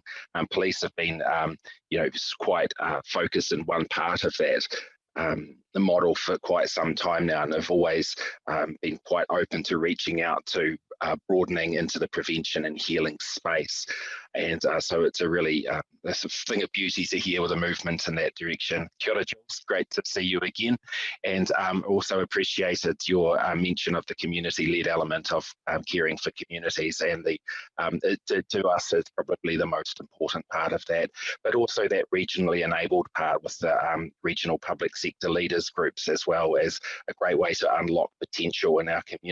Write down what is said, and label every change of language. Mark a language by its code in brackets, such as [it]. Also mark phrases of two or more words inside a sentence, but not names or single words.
[en] Police have been you know, quite focused in one part of that the model for quite some time now, and have always been quite open to reaching out to broadening into the prevention and healing space. And so it's a really a thing of beauty to hear with a movement in that direction. [mi] Kia ora, Jules, [en] great to see you again. And also appreciated your mention of the community-led element of caring for communities, and the to us is probably the most important part of that, but also that regionally enabled part with the regional public sector leaders groups as well, as a great way to unlock potential in our communities.